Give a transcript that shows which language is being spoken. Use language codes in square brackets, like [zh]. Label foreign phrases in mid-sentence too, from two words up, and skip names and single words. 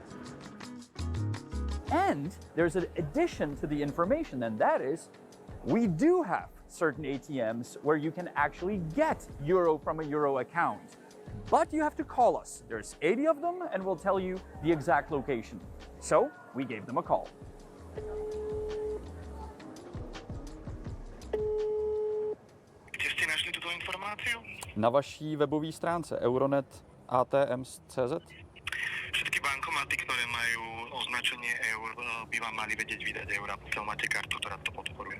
[en] And there's an addition to the information, and that is, we do have certain ATMs where you can actually get euro from a euro account. But you have to call us. There's 80 of them, and we'll tell you the exact location. So we gave them a call. [cs] Na vaší webové stránce euronet.atm.cz. [sk] Všetky bankomaty, ktoré majú označenie eur, by vám mali vedieť vydať eura, pokiaľ máte kartu, ktorá to podporuje.